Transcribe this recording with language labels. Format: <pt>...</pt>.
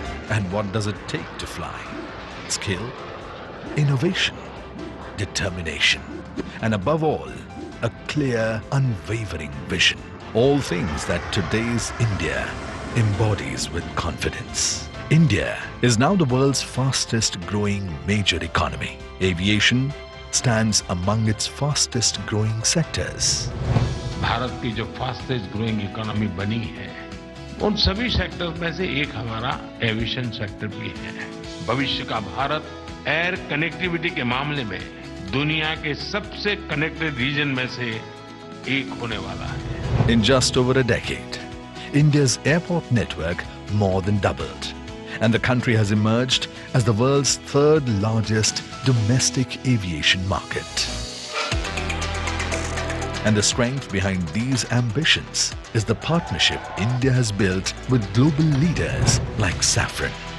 <en>And what does it take to fly? Skill, innovation, determination, and above all, a clear, unwavering vision. All things that today's India embodies with confidence. India is now the world's fastest growing major economy. Aviation stands among its fastest growing sectors.</en> <hi>Bharat की जो</hi> <en>fastest growing economy</en> <hi>बनी है, उन सभी sectors में से एक हमारा एविएशन सेक्टर भी है। भविष्य का भारत एयर कनेक्टिविटी के मामले में दुनिया के सबसे कनेक्टेड रीजन में से एक होने वाला है।</hi> <en>In just over a decade, India's airport network more than doubled, and the country has emerged as the world's third largest domestic aviation market. And the strength behind these ambitions is the partnership India has built with global leaders like Safran.</en>